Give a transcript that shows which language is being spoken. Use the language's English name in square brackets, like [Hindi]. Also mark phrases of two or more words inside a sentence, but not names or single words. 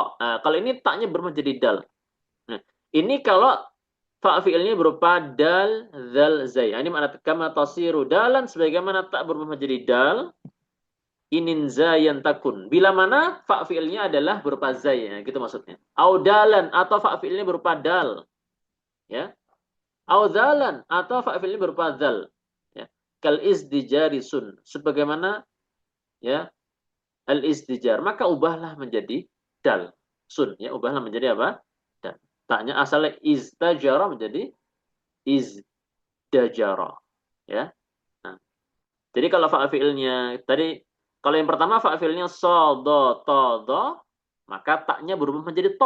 [Indonesian] Nah, kalau ini taknya berubah menjadi dal. Nah, ini kalau fa fi'ilnya berupa dal, zal, zai. Ini makna [Arabic] كما تصير دالا [Indonesian] sebagaimana tak berubah menjadi dal, inin zayan takun. Bila mana fa fi'ilnya adalah berupa zai, ya, gitu maksudnya. [Arabic] أو دالا [Indonesian] atau fa fi'ilnya berupa dal, ya. [Arabic] أو ذالا [Indonesian] atau fa fi'ilnya berupa zal, ya. Kal izdijari sun. Sebagaimana ya al istijar, maka ubahlah menjadi dal sun ya, ubahlah menjadi apa? Dal. Taknya asalnya istajara menjadi izdajara ya. Nah, jadi kalau fa'ilnya tadi, kalau yang pertama fa'ilnya sodo todo, maka taknya berubah menjadi to.